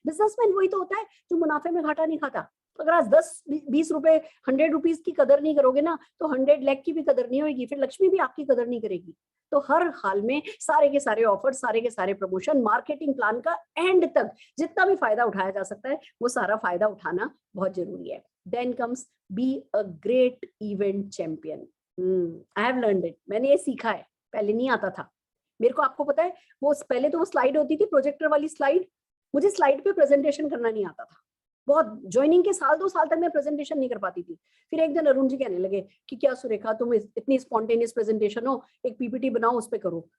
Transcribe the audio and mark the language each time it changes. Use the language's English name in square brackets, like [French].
[Hindi] Businessman वही तो होता है जो मुनाफे में घाटा नहीं खाता। अगर आज 10-20 रुपए 100 रुपीज की कदर नहीं करोगे ना, तो 100 लाख की भी कदर नहीं होगी, फिर लक्ष्मी भी आपकी कदर नहीं करेगी। तो हर हाल में सारे के सारे ऑफर, सारे के सारे प्रमोशन, मार्केटिंग प्लान का एंड तक जितना भी फायदा उठाया जा सकता है वो सारा फायदा उठाना बहुत जरूरी है। [English] Then comes be a great event champion. I have learned it. [Hindi] मैंने ये सीखा है, पहले नहीं आता था मेरे को। आपको पता है वो पहले तो वो स्लाइड होती थी, प्रोजेक्टर वाली स्लाइड, मुझे स्लाइड पे प्रेजेंटेशन करना नहीं आता था। बहुत ज्वाइनिंग के 2 साल तक मैं प्रेजेंटेशन नहीं कर पाती थी। फिर एक दिन अरुण जी कहने लगे कि क्या सुरेखा तुम इतनी स्पॉन्टेनियस प्रेजेंटेशन हो, एक पीपीटी बनाओ उस पे करो।